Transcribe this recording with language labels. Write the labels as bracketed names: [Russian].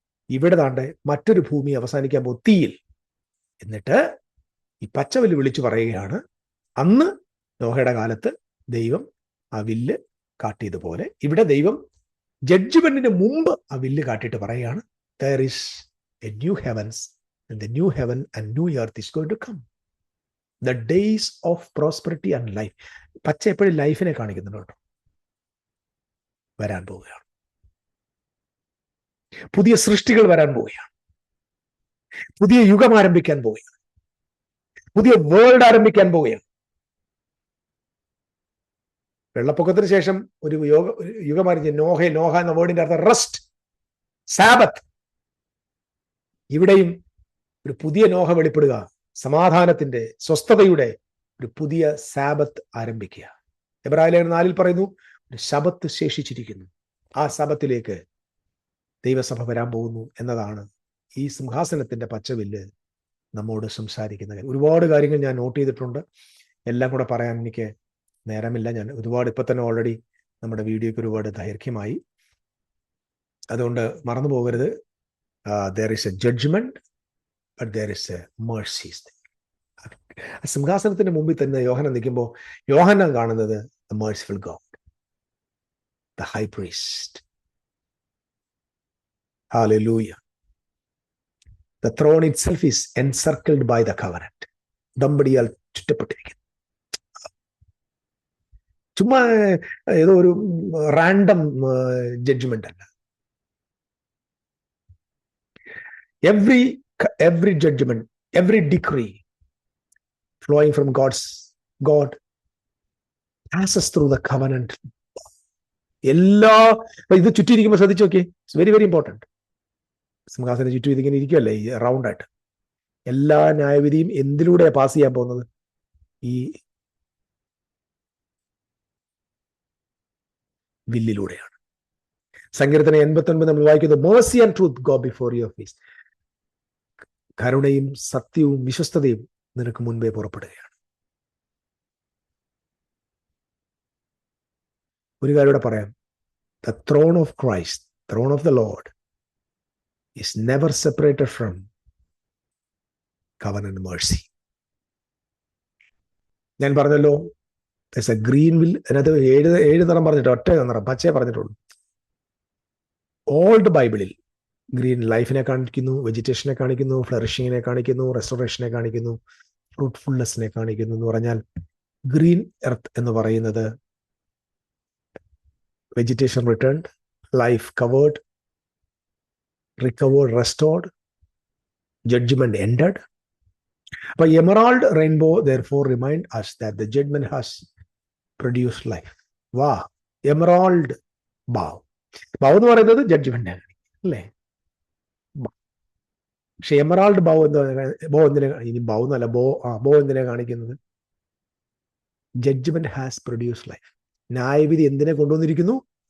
[Malayalam] ഇവിടെ താണ്ടെ മറ്റൊരു ഭൂമി അവസാനിക്കാൻ പോകും, തീയിൽ. എന്നിട്ട് ഈ പച്ചവില്ല് വിളിച്ചു പറയുകയാണ്, അന്ന് നോഹയുടെ കാലത്ത് ദൈവം ആ വില്ല് കാട്ടിയതുപോലെ ഇവിടെ ദൈവം ജഡ്ജ്മെന്റിന് മുമ്പ് ആ വില്ല് കാട്ടിയിട്ട് പറയുകയാണ്, [English] there is a new heavens and the new heaven and new earth is going to come. The days of prosperity and life. [Malayalam] പച്ച എപ്പോഴും ലൈഫിനെ കാണിക്കുന്നുണ്ട് കേട്ടോ. വരാൻ പോവുകയാണ്, പുതിയ സൃഷ്ടികൾ വരാൻ പോവുകയാണ്, പുതിയ യുഗം ആരംഭിക്കാൻ പോവുകയാണ്, പുതിയ വേൾഡ് ആരംഭിക്കാൻ പോവുകയാണ്. വെള്ളപ്പൊക്കത്തിന് ശേഷം ഒരു യുഗം ആരംഭിച്ച നോഹ എന്ന വേർഡിന്റെ അർത്ഥം റെസ്റ്റ്, സാബത്ത്. ഇവിടെയും ഒരു പുതിയ നോഹ വെളിപ്പെടുക, സമാധാനത്തിന്റെ, സ്വസ്ഥതയുടെ ഒരു പുതിയ സാബത്ത് ആരംഭിക്കുക. എബ്രായർ 4 പറയുന്നു, ഒരു ശബത്ത് ശേഷിച്ചിരിക്കുന്നു. ആ ശബത്തിലേക്ക് ദൈവസഭ വരാൻ പോകുന്നു എന്നതാണ് ഈ സിംഹാസനത്തിന്റെ പച്ചവില്ല് നമ്മോട് സംസാരിക്കുന്ന കാര്യം. ഒരുപാട് കാര്യങ്ങൾ ഞാൻ നോട്ട് ചെയ്തിട്ടുണ്ട്, എല്ലാം കൂടെ പറയാൻ എനിക്ക് നേരമില്ല. ഞാൻ ഒരുപാട് ഇപ്പൊ തന്നെ ഓൾറെഡി നമ്മുടെ വീഡിയോയ്ക്ക് ഒരുപാട് ദൈർഘ്യമായി. അതുകൊണ്ട് മറന്നു പോകരുത്, [English] there is a judgment but there is a mercy. [Malayalam] സിംഹാസനത്തിന്റെ മുമ്പിൽ തന്നെ യോഹന്നാൻ നിൽക്കുമ്പോൾ യോഹന്നാൻ കാണുന്നത് [English] the merciful God, the high priest. Hallelujah. The throne itself is encircled by the covenant. [Malayalam] ദമ്പടിയാൽ ചുറ്റപ്പെട്ടിരിക്കുന്നു. ചുമ്മാ ഏതോ ഒരു റാൻഡം ജഡ്ജ്മെന്റ് അല്ല. [English] every judgment, every decree flowing from God passes through the covenant. [Malayalam] എല്ലാ ഇത് ചുറ്റിയിരിക്കുമ്പോൾ ശ്രദ്ധിച്ചു നോക്കിയേ, [English] It's very very important. [Malayalam] സിംഹാസനം ചുറ്റും ഇതിങ്ങനെ ഇരിക്കുമല്ലേ, ഈ റൗണ്ടായിട്ട്. എല്ലാ ന്യായവിധിയും എന്തിലൂടെയാണ് പാസ് ചെയ്യാൻ പോകുന്നത്? ഈ വില്ലിലൂടെയാണ്. സങ്കീർത്തനം 89 നമ്മൾ വായിക്കുന്നത്, [English] mercy and truth go before your face. [Malayalam] കരുണയും സത്യവും വിശ്വസ്തതയും നിനക്ക് മുൻപേ പുറപ്പെടുകയാണ്. ഒരു കാര്യം കൂടെ പറയാം, [English] the throne of Christ, throne of the Lord is never separated from covenant mercy. [Malayalam] ഞാൻ പറഞ്ഞല്ലോ, [English] there's a green will, [Malayalam] അതിനകത്ത് 7 നിറം പറഞ്ഞിട്ട് ഒറ്റ നിറം പച്ചയെ പറഞ്ഞിട്ടുള്ളൂ. ഓൾഡ് ബൈബിളിൽ ഗ്രീൻ ലൈഫിനെ കാണിക്കുന്നു, വെജിറ്റേഷനെ കാണിക്കുന്നു, ഫ്ലറിഷിങ്ങിനെ കാണിക്കുന്നു, റെസ്റ്റോറേഷനെ കാണിക്കുന്നു, ഫ്രൂട്ട്ഫുൾനെസ്സിനെ കാണിക്കുന്നു. എന്ന് പറഞ്ഞാൽ [English] green earth [Malayalam] എന്ന് പറയുന്നത് [English] Vegetation returned, life covered, recovered, restored, judgment ended. അപ്പൊ emerald rainbow therefore remind us that the judgment has produced life. വാ, emerald bow. [Malayalam] ബാവ് എന്ന് പറയുന്നത് ജഡ്ജ്മെന്റ് അല്ലേ? പക്ഷെ എമറാൾഡ് ബോ എന്തിനെ, ഇനി ബോ എന്നല്ല, ബോ എന്തിനെ കാണിക്കുന്നത്? [English] Judgment has produce life. [Malayalam] ന്യായവിധി എന്തിനെ കൊണ്ടുവന്നിരിക്കുന്നു?